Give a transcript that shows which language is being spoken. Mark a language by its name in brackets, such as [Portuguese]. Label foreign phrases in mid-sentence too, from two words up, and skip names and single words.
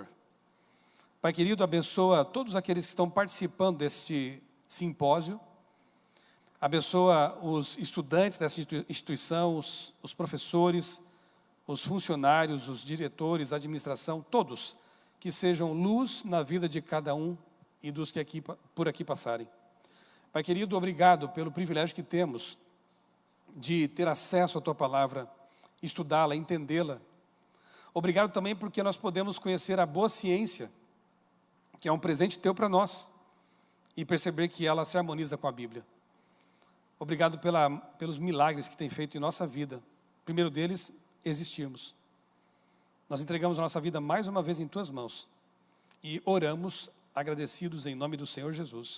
[Portuguese] Pai querido, abençoa todos aqueles que estão participando deste simpósio, abençoa os estudantes dessa instituição, os professores, os funcionários, os diretores, a administração, todos, que sejam luz na vida de cada um e dos que por aqui passarem. Pai querido, obrigado pelo privilégio que temos de ter acesso à Tua palavra, estudá-la, entendê-la. Obrigado também porque nós podemos conhecer a boa ciência, que é um presente Teu para nós, e perceber que ela se harmoniza com a Bíblia. Obrigado pelos milagres que tem feito em nossa vida. O primeiro deles, existirmos. Nós entregamos a nossa vida mais uma vez em Tuas mãos e oramos agradecidos em nome do Senhor Jesus.